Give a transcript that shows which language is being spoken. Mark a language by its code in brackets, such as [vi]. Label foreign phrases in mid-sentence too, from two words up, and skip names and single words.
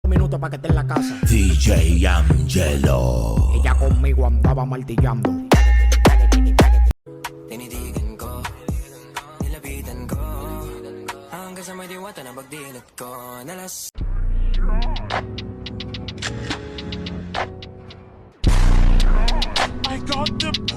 [es] minutos para que esté en la casa. DJ Angelo. Ella conmigo andaba martillando. [tl] Tinitigan ko, nilapitan ko, hanggang sa may diwata na pagdilat ko. Nalas [en] I got the